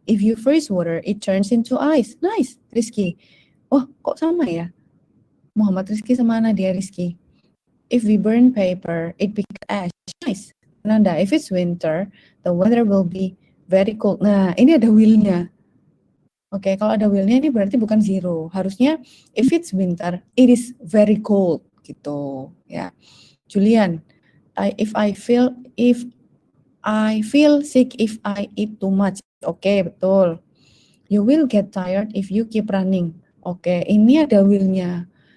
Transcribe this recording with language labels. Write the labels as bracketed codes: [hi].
[en] If you freeze water, it turns into ice. [id] Nice. Rizky. Oh, kok sama ya? Muhammad Rizky sama Nadia Rizky. [en] If we burn paper, it becomes ash. Nice. Nanda, if it's winter, the weather will be very cold. [id] Nah, ini ada will-nya. Oke, kalau ada will-nya ini berarti bukan zero. Harusnya [en] if it's winter, it is very cold gitu, ya. Julian, if I feel sick if I eat too much. [id] Oke, betul. [en] You will get tired if you keep running. [id] Oke, ini ada will-nya.